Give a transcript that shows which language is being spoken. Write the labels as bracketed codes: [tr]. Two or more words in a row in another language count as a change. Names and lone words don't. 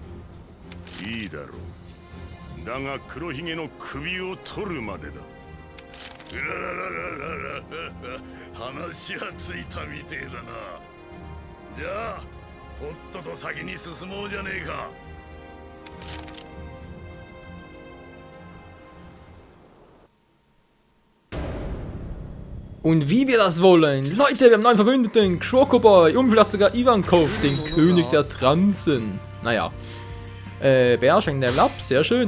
[ja] いいだろう。だが黒ひげの首を取るまでだ。うらららららら話はついたみてえだな。じゃあとっとと先に進もうじゃねえか。 [de] Und wie wir das wollen. Leute, wir haben einen neuen Verbündeten. Crocoboy und vielleicht sogar Ivankov, den König der Transen. Naja. Bär schenkt Level ab. Sehr schön.